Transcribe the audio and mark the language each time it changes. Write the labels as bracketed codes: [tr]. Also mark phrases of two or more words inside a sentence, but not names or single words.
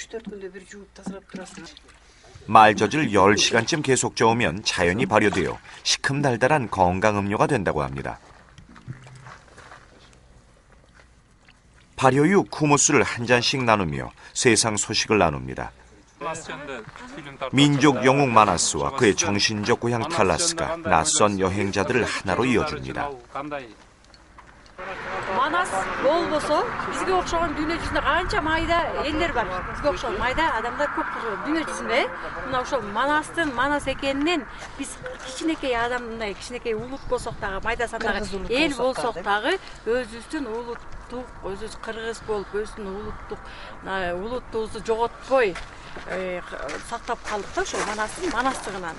[ko] 말젖을 10시간쯤 계속 저으면 자연이 발효되어 시큼달달한 건강 음료가 된다고 합니다. 발효유 쿠무스를 한 잔씩 나누며 세상 소식을 나눕니다. 민족 영웅 마나스와 그의 정신적 고향 탈라스가 낯선 여행자들을 하나로 이어줍니다. [ky] Манас болбосо бизге окшогон дүйнө жүзүндө канча майда элдер бар. Бизге окшогон майда адамдар көп дүйнө жүзүндө. Мына ошол Манастын Манас экенинен биз кичинекей адам, мындай кичинекей улут болсок дагы, майда сандагы эл болсок дагы өзүбүздүн улуттук, өзүбүз кыргыз болуп, өзүбүздүн улуттугубузду жоготпой сактап калдык да ошол Манастын Манастыгынан.